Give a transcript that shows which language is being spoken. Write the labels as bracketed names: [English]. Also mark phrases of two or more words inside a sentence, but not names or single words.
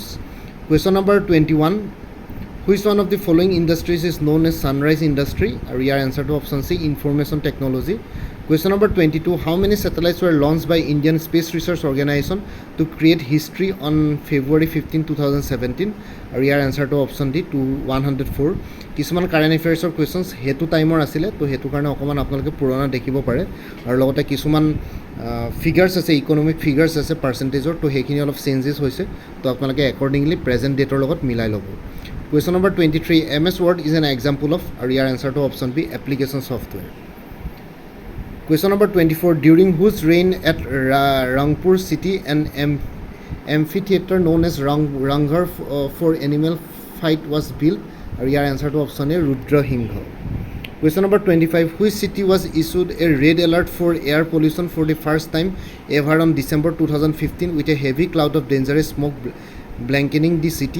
[English] Question number 21, which one of the following industries is known as sunrise industry? Or your answer to option C, information technology. Question number 22. How many satellites were launched by Indian Space Research Organization to create history on February 15, 2017? [Assamese] আৰু ইয়াৰ এনচাৰটো [English] option D [Assamese] 104. কিছুমান [English] current affairs questions [Assamese] সেইটো টাইমৰ আছিলে, তো সেইটো কাৰণে অকণমান আপোনালোকে পুৰণা দেখিব পাৰে, আৰু লগতে কিছুমান ফিগাৰ্ছ আছে, [English] economic figures [Assamese] আছে পাৰ্চেণ্টেজৰ, তো সেইখিনি অলপ চেঞ্জেছ হৈছে, তো আপোনালোকে [English] accordingly present date [Assamese] লগত মিলাই ল'ব. [English] Question number 23. MS Word is an example of, [Assamese] আৰু ইয়াৰ এনচাৰটো [English] option B application software. Question number 24. During whose reign at Rangpur city an amphitheater known as Ranghar for animal fight was built? And your answer to option A, Rudra Hingha. Question number 25. Which city was issued a red alert for air pollution for the first time ever on December 2015 with a heavy cloud of dangerous smoke blanketing the city?